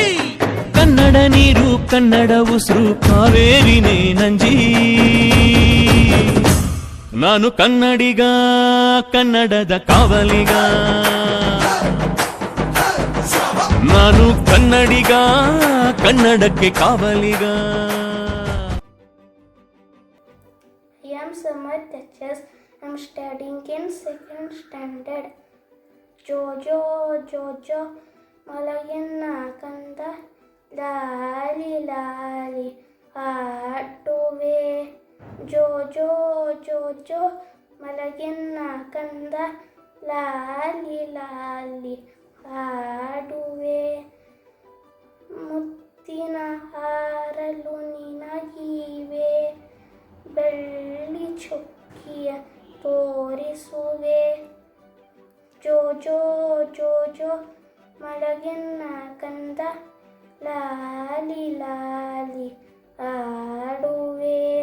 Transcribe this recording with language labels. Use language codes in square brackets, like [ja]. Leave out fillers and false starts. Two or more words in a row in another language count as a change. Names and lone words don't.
[kn] ಕನ್ನಡ ನೀರು, ಕನ್ನಡ ಉಸಿರು, ಕಾವೇರಿನೇ ನಂಜಿ. ನಾನು ಕನ್ನಡಿಗ, ಕನ್ನಡದ ಕಾವಲಿಗ. ನಾನು ಕನ್ನಡಿಗ, ಕನ್ನಡಕ್ಕೆ ಕಾವಲಿಗ. [en] I am Samar Techas. I am studying in 2nd standard. [kn] ಜೋಜೋ, ಜೋಜೋ, ಮಲಯನ್ನ ಕಂದ, ಲಾಲಿ, ಲಾಲಿ, ಆಡುವೆ. ಜೋಜೋ, ಜೋಜೋ, ಮಲಯನ್ನ ಕಂದ, ಲಾಲಿ, ಲಾಲಿ, ಆಡುವೆ. ಮುತ್ತಿನ ಹಾರಲು ನಿನಗಿವೆ, ಬೆಳ್ಳಿ ಚೊಕ್ಕಿಯ ತೋರಿಸುವೆ. ಜೋಜೋ ಜೋಜೋ ಮಲಗೆನ್ನ ಕಂದ, ಲಾಲಿ ಲಾಲಿ ಆಡುವೆ.